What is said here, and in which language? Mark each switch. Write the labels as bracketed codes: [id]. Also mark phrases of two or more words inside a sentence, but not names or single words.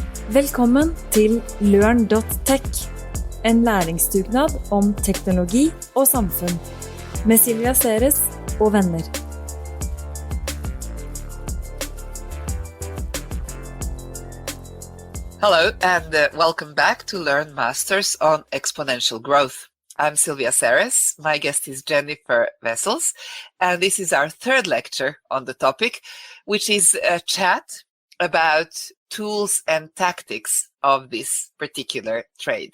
[no] Velkommen til Learn.tech, en læringsdugnad om teknologi og samfunn, med Silvia Ceres og venner. [en] Hello and welcome back to Learn Masters on Exponential Growth. I'm Silvia Ceres, my guest is Jennifer Wessels, and this is our third lecture on the topic, which is a chat about tools and tactics of this particular trade.